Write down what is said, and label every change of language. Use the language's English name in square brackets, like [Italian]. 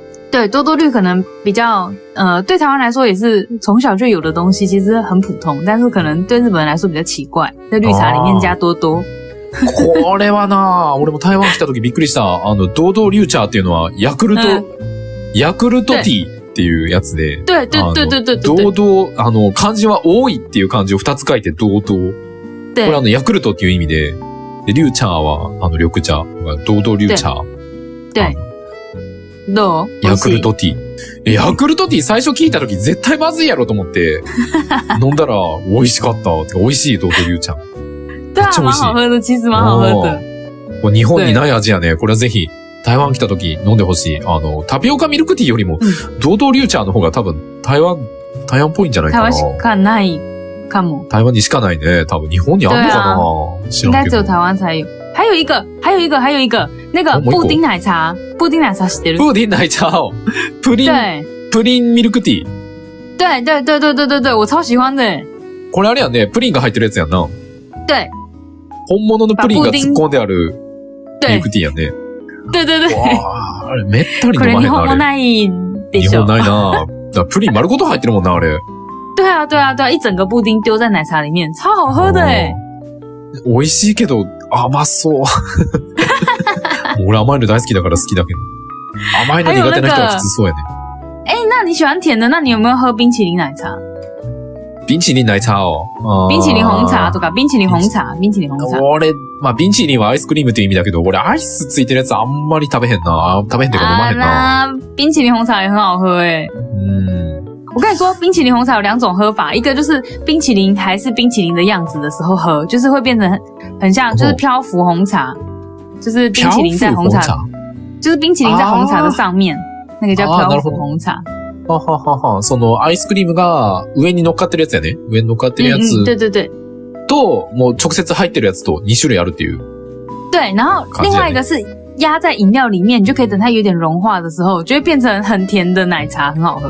[Chinese] 对，多多绿可能比较，对台湾来说也是从小就有的东西，其实很普通，但是可能对日本人来说比较奇怪，在绿茶里面加多多。 [Japanese] これはな俺も台湾来た時びっくりした。多多绿茶っていうのは、ヤクルトティーっていうやつで。 [Chinese] 对。 [Japanese] 多々、漢字は多いっていう漢字を2つ書いて多々。これヤクルトっていう意味で、绿茶は、緑茶。多々绿茶。对。どうヤクルトティー。ヤクルトティー最初聞いた時絶対まずいやろと思って、飲んだら美味しかった。美味しい多々绿茶。 [Chinese] 对啊，蛮好喝的，其实蛮好喝的。 [Japanese] 日本にない味やね。これはぜひ、台湾来た時飲んでほしい。タピオカミルクティーよりも、多々绿茶の方が多分、台湾っぽいんじゃないかな。台湾しかないかも。台湾にしかないね。多分日本にあるのかな、知らんけど。 [Chinese] 应该只有台湾才有。还有一个，那个布丁奶茶 [Japanese] 知ってる？布丁奶茶哦，プリンミルクティー。 [Chinese] 对，我超喜欢的。 [Japanese] これあれやね、プリンが入ってるやつやんな。 [Chinese] 对。 [Japanese] 本物のプリンが突っ込んであるミルクティーやね。 [Chinese] 对。 [Japanese] わあれ、めったにこれ日飲まへんな、あれ。本もないでしょ。日本ないな。だプリン丸ごと入ってるもんな、あれ。 [Chinese] 对啊，对啊，对啊，一整个布丁丢在奶茶里面，超好喝的哎。 [Japanese] 美味しいけど、甘そう。もう俺甘いの大好きだから好きだけど。甘いの苦手な人は普通そうやね。 [Chinese] 那你喜欢甜的？那你有没有喝冰淇淋奶茶？ [Japanese] 冰淇淋奶茶を。冰淇淋紅茶とか、冰淇淋紅茶。俺、まあ、冰淇淋はアイスクリームっていう意味だけど、俺アイスついてるやつあんまり食べへんな。食べへんっていうか飲まへんな。 [Chinese] 冰淇淋紅茶也很好喝哎。我跟你说，冰淇淋红茶有两种喝法，一个就是冰淇淋还是冰淇淋的样子的时候喝，就是会变成很像，就是漂浮红茶，就是冰淇淋在红茶，就是冰淇淋在红茶的上面，那个叫漂浮红茶。はははは。 [Japanese] そのアイスクリームが上に乗っかってるやつやね。上に乗っかってるやつ。 [Chinese] 对对对。 [Japanese] と、もう直接入ってるやつと2種類あるっていう。 [Chinese] 对，然后另外一个是压在饮料里面，你就可以等它有点融化的时候，就会变成很甜的奶茶，很好喝。